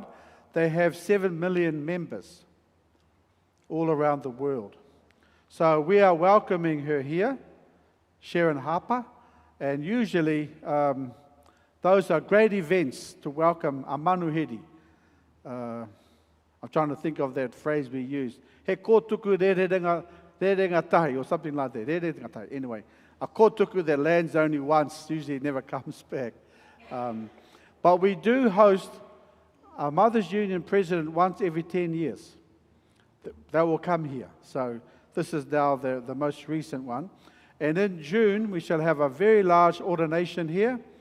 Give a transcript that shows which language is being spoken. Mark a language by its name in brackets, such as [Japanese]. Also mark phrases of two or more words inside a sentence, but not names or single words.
[English] They have 7 million members all around the world. So we are welcoming her here, Sharon Harper, and usually those are great events to welcome a manuhiri. I'm trying to think of that phrase we used. [Māori] He kōtuku rerenga tahi, [English] or something like that. [Māori] Rerenga tahi. [English] Anyway, a kōtuku that lands only once usually never comes back. But we do host a Mothers Union president once every 10 years. They will come here. So this is now the most recent one. And in June, we shall have a very large ordination here.